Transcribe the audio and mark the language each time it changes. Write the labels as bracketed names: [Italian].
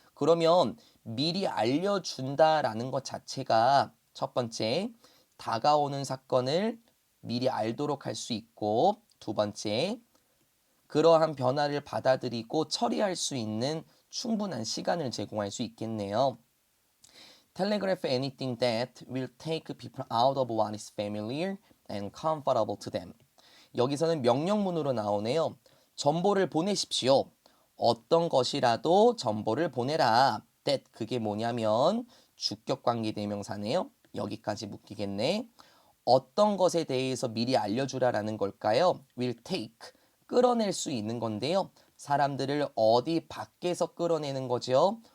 [Korean] 그러면 미리 알려준다라는 것 자체가 첫 번째, 다가오는 사건을 미리 알도록 할 수 있고, 두 번째, 그러한 변화를 받아들이고 처리할 수 있는 충분한 시간을 제공할 수 있겠네요. [English] Telegraph anything that will take people out of what is familiar and comfortable to them. [Korean] 여기서는 명령문으로 나오네요. 정보를 보내십시오. 어떤 것이라도 정보를 보내라. that 그게 뭐냐면 주격관계 대명사네요. 여기까지 묶이겠네. 어떤 것에 대해서 미리 알려주라라는 걸까요? will take 끌어낼 수 있는 건데요. 사람들을 어디 밖에서 끌어내는 거죠.